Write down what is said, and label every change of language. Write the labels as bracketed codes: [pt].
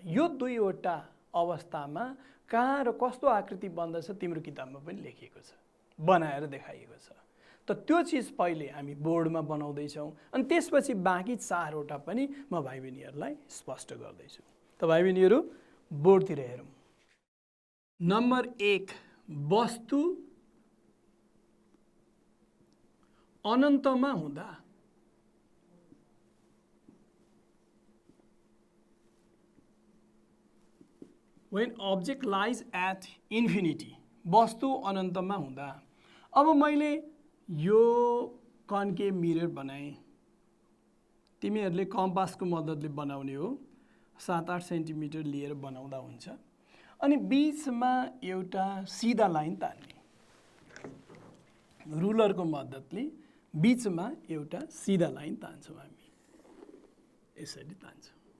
[ne] यो दुईवटा अवस्थामा कहाँ र कस्तो आकृति बन्दछ तिम्रो किताबमा पनि लेखिएको छ, बनाएर देखाइएको छ। त त्यो चिज पहिले हामी बोर्डमा बनाउँदैछौँ अनि त्यसपछि बाँकी 4वटा पनि म भाइ बहिनीहरूलाई स्पष्ट गर्दैछु। त भाइ बहिनीहरू बोर्डतिर हेरौँ। नम्बर 1, वस्तु अनन्तमा हुँदा। [en] When object lies at infinity, [ne] वस्तु अनन्तमा हुँदा। अब मैले यो कन्केभ मिरर बनाएँ, तिमीहरूले कम्पासको मद्दतले बनाउने हो, 7-8 सेन्टिमिटर लिएर बनाउँदा हुन्छ। अनि बीचमा एउटा सिधा लाइन तान्ने, रुलरको मद्दतले बीचमा एउटा सिधा लाइन तान्छौँ हामी, यसरी तान्छौँ।